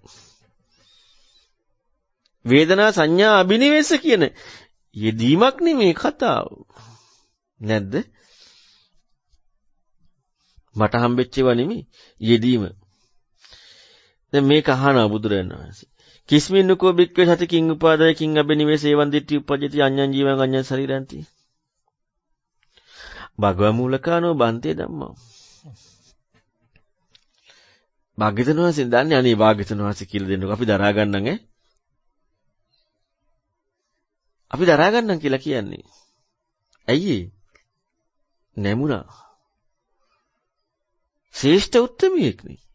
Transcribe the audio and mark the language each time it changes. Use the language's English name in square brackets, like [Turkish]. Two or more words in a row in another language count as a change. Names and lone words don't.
[Sinhala] වේදනා සංඥා අබිනිවෙස්ස කියන යෙදීමක් නෙමේ කතාව. නැද්ද? මට හම්බෙච්ච ඒවා නෙමේ යෙදීම. දැන් මේක අහනවා බුදුරජාණන් වහන්සේ. [Pali] කිස්මින්නකෝ බික්කේ සති කිං උපාදාය කිං අබිනිවෙස ඒවන් දිට්ඨි උපජ්ජති අඤ්ඤං ජීවං අඤ්ඤං ශරීරන්ති. භගවා මූලකානෝ බන්තේ ධම්මා. [Sinhala] භාග්‍යවතුන් වහන්සේ දන්නේ අනේ භාග්‍යවතුන් වහන්සේ කියලා දෙන්නකෝ අපි දරා ගන්නම් ඈ. අපි දරා ගන්නම් කියලා කියන්නේ. ඇයි ඒ? නැමුණා. ශ්‍රේෂ්ඨ උත්තමයෙක් නේ.